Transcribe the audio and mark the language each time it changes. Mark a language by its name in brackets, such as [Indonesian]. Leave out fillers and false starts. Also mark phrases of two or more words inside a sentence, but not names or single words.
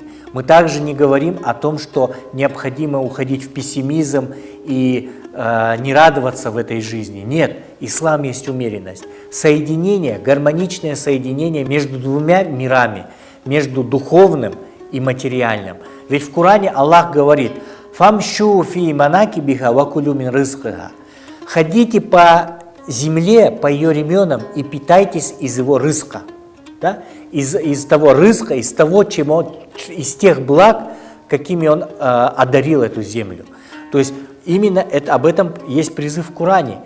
[Russian] Мы также не говорим о том, что необходимо уходить в пессимизм и не радоваться в этой жизни. Нет, ислам есть умеренность. Соединение, гармоничное соединение между двумя мирами, между духовным и материальным. Ведь в Коране Аллах говорит: [Arabic] «فامشوا في مناكبها وكلوا من رزقها». [Russian] Ходите по земле, по ее ременам и питайтесь из его рызка. Да? Из того рызка, из тех благ, какими он одарил эту землю. То есть именно об этом есть призыв в Коране.